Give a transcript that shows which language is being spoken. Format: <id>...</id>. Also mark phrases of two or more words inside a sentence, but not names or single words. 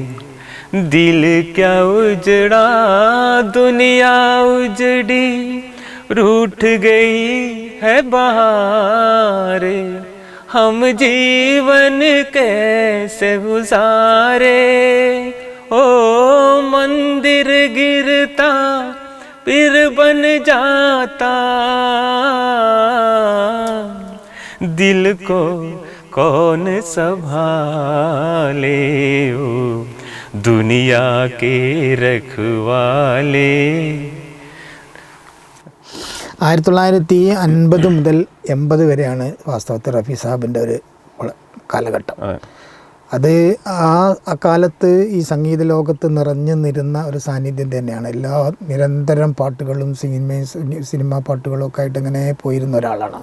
<hi>दिल क्या उजड़ा दुनिया उजड़ी, रूठ गई है बहारें, हम जीवन कैसे गुजारे, ओ मंदिर गिरता फिर बन जाता, दिल को कौन संभाले, ओ दुनिया के रखवाले.</hi> <ml>1950 മുതൽ 80 വരെയാണ് വാസ്തവത്തിൽ റഫി സാഹിബിൻ്റെ ഒരു കാലഘട്ടം. അത് ആ കാലത്ത് ഈ സംഗീത ലോകത്ത് നിറഞ്ഞിരുന്ന ഒരു സാന്നിധ്യം തന്നെയാണ്. എല്ലാ നിരന്തരം പാട്ടുകളും സിനിമാ പാട്ടുകളും ഒക്കെ ആയിട്ട് ഇങ്ങനെ പോയിരുന്ന ഒരാളാണ്.</ml>